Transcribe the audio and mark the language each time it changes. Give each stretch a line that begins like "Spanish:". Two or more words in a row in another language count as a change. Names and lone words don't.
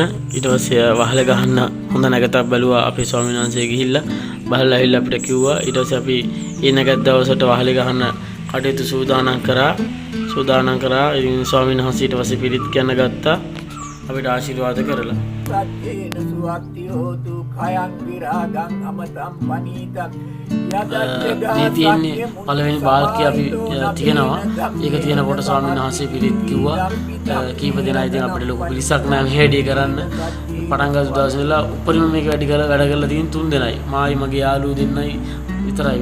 Sinhala: ඊට පස්සේ වහලේ ගහන්න හොඳ නැගතක් බැලුවා අපේ ස්වාමීන් වහන්සේ ගිහිල්ලා. බලලා ඇවිල්ලා අපිට කිව්වා. ඊට පස්සේ අපි ඒ නැගත් දවසට වහලේ ගහන්න කටයුතු සූදානම් කරා. ඉතින් ස්වාමීන් වහන්සේ ඊට පස්සේ පිළිත් කියන්න ගත්තා. අපිට ආශිර්වාද කරලා.
Pali: සත්‍යේන සුවක්ති හෝතු khයං විරාගං අමතං පනීතං
Sinhala: මේ තියෙන්නේ පළවෙනි වාක්‍යය අපි තියෙනවා. ඒක තියෙනකොට ස්වාමීන් වහන්සේ පිළිත් කිව්වා. කීප දෙනා ඉතින් අපිට ලොකු පිළිසක් නැහැ මේ වැඩේ කරන්න. පටන් ගත්ත දවසේ ඉඳලා උඩරිම මේක වැඩ කරලා තියෙන 3 දෙනයි. මායි මගේ යාළුවෝ දෙන්නයි විතරයි.